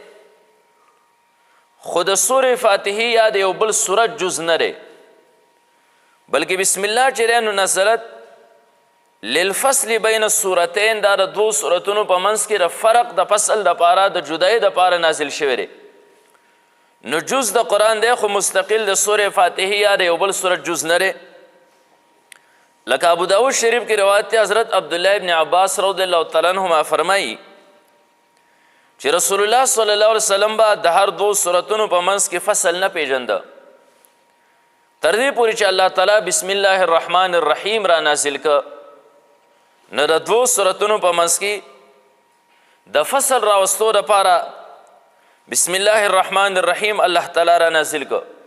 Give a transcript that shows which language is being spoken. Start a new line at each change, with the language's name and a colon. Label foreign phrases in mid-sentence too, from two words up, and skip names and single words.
Pashto: خو د سورې فاتحې یا د یو بل صورت جز نه دی، بلکې بسم الله چې دی نو
Arabic: نزلت للفصل بین السورتین،
Pashto: دا د دوو صورتونو په منځ کې د فرق د فصل دپاره د جدایۍ دپاره نازل شوی دی. نو جز د قرآن دی خو مستقل د سورې فاتحې یا د یو بل صورت جز نه دی. لکه ابو داود شریف کی روایت تی حضرت عبداللہ ابن عباس
Arabic: رضی اللہ تعالیٰ عنہما
Pashto: فرمائی چې رسول الله
Arabic: صلی الله علیه وسلم
Pashto: با د هر دو سورتونو په منځ کې فصل نه پیژنده، تر دې پورې چې الله تعالی
Arabic: بسم الله الرحمن الرحیم
Pashto: را نازل که. نو د دو سورتونو په منځ کې د فصل راوستو دپاره
Arabic: بسم الله الرحمن الرحیم
Pashto: الله تعالی را نازل که.